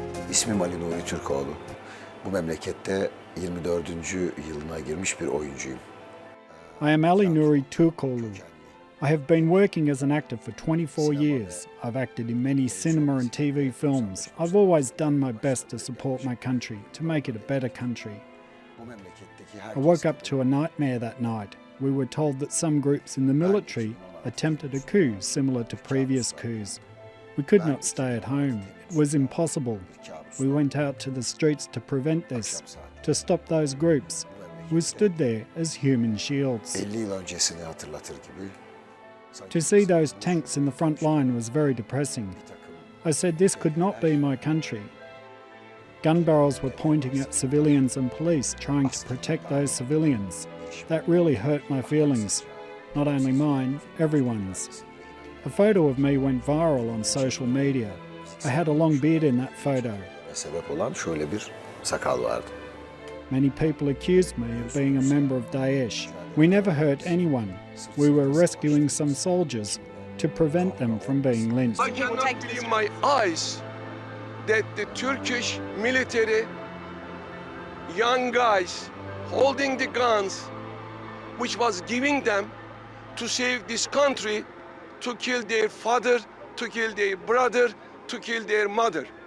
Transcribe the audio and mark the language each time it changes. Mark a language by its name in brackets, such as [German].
[Turkish] İsmim Ali Nuri Türkoğlu. Bu memlekette 24. yılına girmiş bir oyuncuyum. [English] I am Ali Nuri Türkoğlu. I have been working as an actor for 24 years. I've acted in many cinema and TV films. I've always done my best to support my country, to make it a better country. I woke up to a nightmare that night. We were told that some groups in the military attempted a coup similar to previous coups. We could not stay at home. It was impossible. We went out to the streets to prevent this, to stop those groups. We stood there as human shields. [Turkish] 50 yıl öncesini hatırlatır gibi. [English] To see those tanks in the front line was very depressing. I said this could not be my country. Gun barrels were pointing at civilians and police trying to protect those civilians. That really hurt my feelings. Not only mine, everyone's. A photo of me went viral on social media. I had a long beard in that photo. [Turkish] Sebep olan şöyle bir sakal vardı. [English] Many people accused me of being a member of Daesh. We never hurt anyone. We were rescuing some soldiers to prevent them from being lynched. I cannot believe my eyes that the Turkish military, young guys holding the guns, which was giving them to save this country, to kill their father, to kill their brother, to kill their mother.